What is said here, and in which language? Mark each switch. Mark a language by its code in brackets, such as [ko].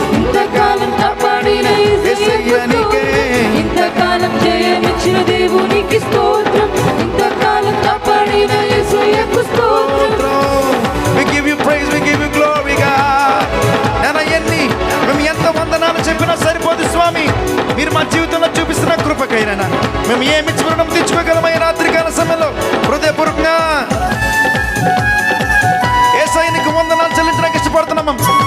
[te] ఇంతకాలం కాపాడిన యేసయ్య నీకే, ఇంతకాలం జయమిచ్చిన దేవునికి స్తోత్రం. ఇంతకాలం కాపాడిన యేసయ్యకు స్తోత్రం. [en] We give you praise, we give you glory, God. [te] నేను ఎన్ని మేము ఎంత వందనాలు చెప్పినా సరిపోదు స్వామి. మీరు మా జీవితంలో చూపిస్తున్న కృపకైనా మేము ఏమి రుణం తెచ్చుకోగలమై రాత్రికాల సమయంలో హృదయపూర్వకంగా యేసయ్యకు వందనాలు చెల్లించడానికి ఇష్టపడుతున్నాం.